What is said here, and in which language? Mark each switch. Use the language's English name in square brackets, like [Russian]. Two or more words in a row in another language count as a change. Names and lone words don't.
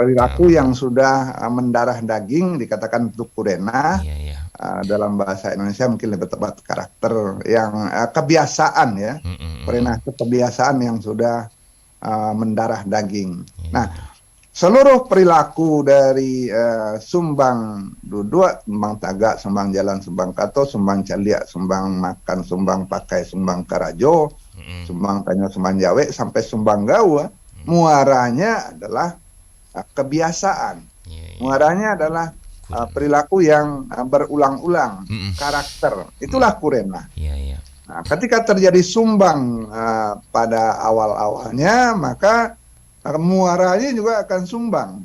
[Indonesian] Perilaku yang sudah mendarah daging dikatakan itu kurenah. Iya. Dalam bahasa Indonesia mungkin lebih tepat karakter yang kebiasaan ya. Kurenah itu kebiasaan yang sudah mendarah daging. Nah, seluruh perilaku dari [Minangkabau] sumbang duduk, sumbang tagak, sumbang jalan, sumbang kato, sumbang caliak, sumbang makan, sumbang pakai, sumbang karajo, sumbang tanya, sumbang jawe, sampai sumbang gawa, [Indonesian] muaranya adalah kebiasaan. Muaranya adalah perilaku yang berulang-ulang, karakter. Itulah kurenah. Nah, ketika terjadi sumbang pada awal-awalnya, maka muaranya juga akan sumbang.